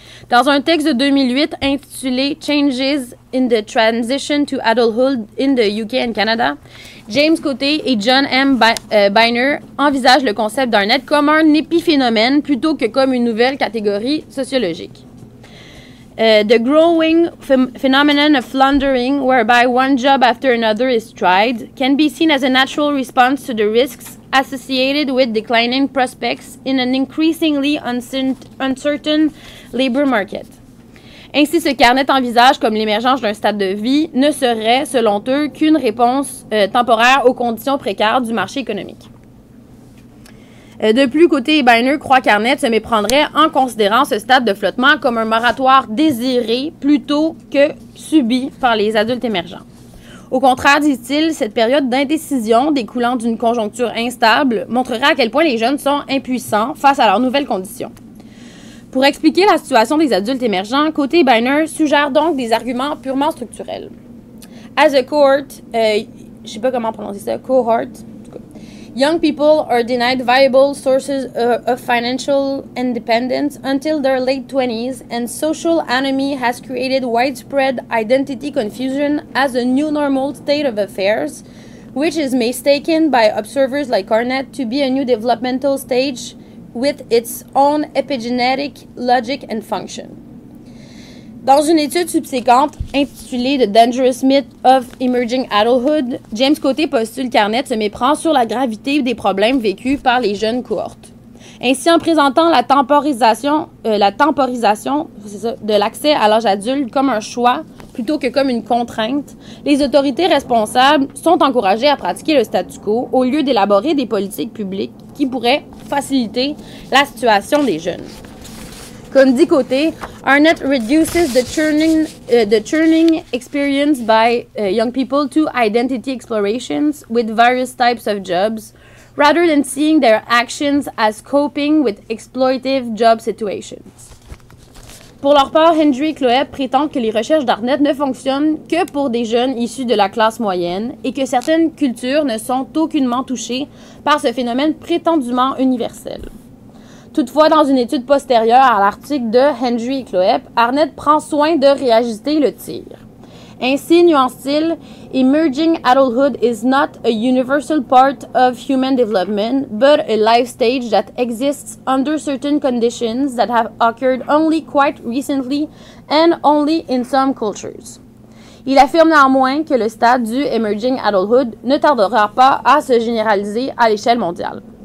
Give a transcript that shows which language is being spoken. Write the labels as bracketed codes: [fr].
[fr] Dans un texte de 2008 intitulé Changes in the Transition to Adulthood in the UK and Canada, James Coté et John M. Biner envisagent le concept d'Arnett comme un épiphénomène plutôt que comme une nouvelle catégorie sociologique. [en] The growing phenomenon of floundering, whereby one job after another is tried, can be seen as a natural response to the risks associated with declining prospects in an increasingly uncertain labor market. [fr] Ainsi, ce qu'Arnett envisage comme l'émergence d'un stade de vie ne serait, selon eux, qu'une réponse temporaire aux conditions précaires du marché économique. De plus, Coté et Biner croient qu'Arnett se méprendrait en considérant ce stade de flottement comme un moratoire désiré plutôt que subi par les adultes émergents. Au contraire, dit-il, cette période d'indécision découlant d'une conjoncture instable montrerait à quel point les jeunes sont impuissants face à leurs nouvelles conditions. Pour expliquer la situation des adultes émergents, Coté et Biner suggèrent donc des arguments purement structurels. [en] As a cohort, [fr] je sais pas comment prononcer ça, [en] cohort, young people are denied viable sources of financial independence until their late 20s, and social anomie has created widespread identity confusion as a new normal state of affairs, which is mistaken by observers like Arnett to be a new developmental stage with its own epigenetic logic and function. [fr] Dans une étude subséquente intitulée The Dangerous Myth of Emerging Adulthood, James Coté postule qu'Arnett se méprend sur la gravité des problèmes vécus par les jeunes cohortes. Ainsi, en présentant la temporisation de l'accès à l'âge adulte comme un choix plutôt que comme une contrainte, les autorités responsables sont encouragées à pratiquer le statu quo au lieu d'élaborer des politiques publiques qui pourraient faciliter la situation des jeunes. Comme dit Coté, [en] Arnett reduces the churning experience by young people to identity explorations with various types of jobs, rather than seeing their actions as coping with exploitative job situations. [fr] Pour leur part, Hendry et Cloep prétendent que les recherches d'Arnett ne fonctionnent que pour des jeunes issus de la classe moyenne et que certaines cultures ne sont aucunement touchées par ce phénomène prétendument universel. Toutefois, dans une étude postérieure à l'article de Hendry et Cloep, Arnett prend soin de réajuster le tir. Ainsi, nuance-t-il, [en] Emerging adulthood is not a universal part of human development, but a life stage that exists under certain conditions that have occurred only quite recently and only in some cultures. [fr] Il affirme néanmoins que le stade du Emerging adulthood ne tardera pas à se généraliser à l'échelle mondiale.